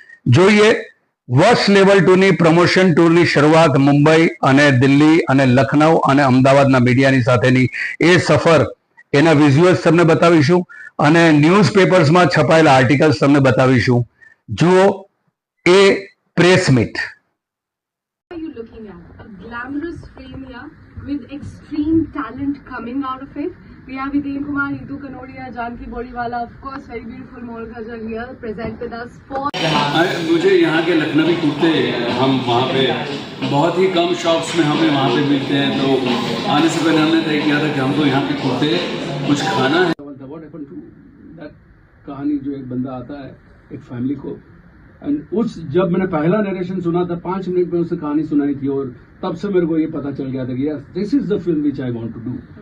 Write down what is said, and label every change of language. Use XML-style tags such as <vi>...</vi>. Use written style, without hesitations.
<gu>જોઈએ વર્ષ level 2ની promotion ટૂરની શરૂઆત મુંબઈ અને દિલ્હી અને લખનઉ અને અમદાવાદના મીડિયાની સાથેની એ સફર. એના વિઝ્યુઅલ્સ તમને બતાવીશું અને ન્યૂઝપેપર્સમાં છપાયેલા આર્ટિકલ્સ તમને બતાવીશું. જુઓ એ press meet.</gu> <en>Are you looking at a glamorous film here with extreme talent coming out of it? We have Hiten Kumar, Hitu Kanodia, Janki Bodiwala, of course, very beautiful Moal Ghazal here, present with us for.</en> <hi>मुझे यहाँ के लखनवी कुर्ते हम वहाँ पे बहुत ही कम shops में हमें वहाँ पे मिलते हैं, तो आने से पहले हमने तय किया था कि हमको यहाँ के कुर्ते कुछ खाना है.</hi> <en>What happened to that</en> <hi>कहानी, जो एक बंदा आता है एक फैमिली को, उस जब मैंने पहला नरेशन सुना था 5 मिनट में उसने कहानी सुनाई थी, और तब से मेरे को ये पता चल गया था कि यार</hi> <en>This is the film which I want to do.</en>